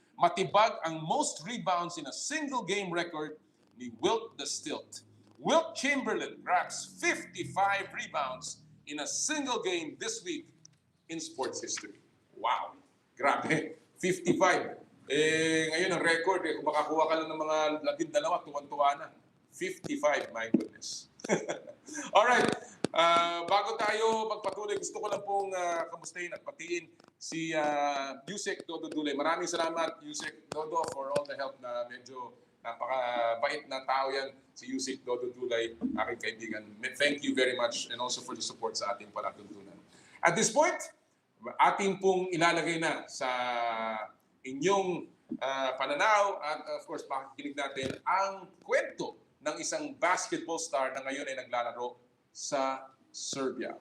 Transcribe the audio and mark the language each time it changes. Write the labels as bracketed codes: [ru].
[tl] Matibag ang most rebounds in a single game record ni Wilt the Stilt. [en] Wilt Chamberlain grabs 55 rebounds in a single game this week in sports history. [tl] Wow! Grabe! 55. Ngayon ang record, kung makakuha ka lang ng mga 12, tuwan-tuwa na. 55, [en] my goodness. [tl] Alright, bago tayo magpatuloy, gusto ko lang pong kamustahin at patiin si Yusek Dodo Dulay. Maraming salamat, Yusek Dodo, [en] for all the help [tl] na medyo napakabait na tao yan, si Yusek Dodo Dulay, aking kaibigan. [en] Thank you very much and also for the support [tl] sa ating palatuntunan. [en] At this point, [tl] ating pong ilalagay na sa inyong pananaw at of course makikinig natin ang kwento ng isang basketball star na ngayon ay naglalaro sa Serbia.